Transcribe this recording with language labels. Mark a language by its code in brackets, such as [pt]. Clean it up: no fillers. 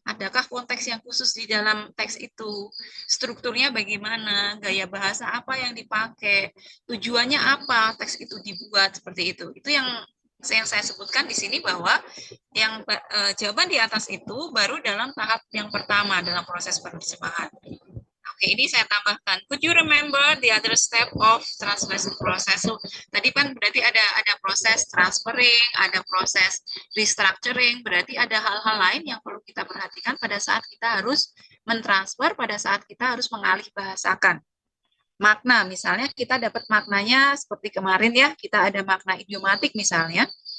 [id] Adakah konteks yang khusus di dalam teks itu? Strukturnya bagaimana? Gaya bahasa apa yang dipakai? Tujuannya apa teks itu dibuat seperti itu? Itu yang saya sebutkan di sini bahwa yang jawaban di atas itu baru dalam tahap yang pertama dalam proses penerjemahan. Oke, ini saya tambahkan. [en] Could you remember the other step of translation process? [id] So, tadi kan berarti ada proses transferring, ada proses restructuring, berarti ada hal-hal lain yang perlu kita perhatikan pada saat kita harus mentransfer, pada saat kita harus mengalih bahasakan. Makna, misalnya kita dapat maknanya seperti kemarin ya, kita ada makna idiomatik misalnya.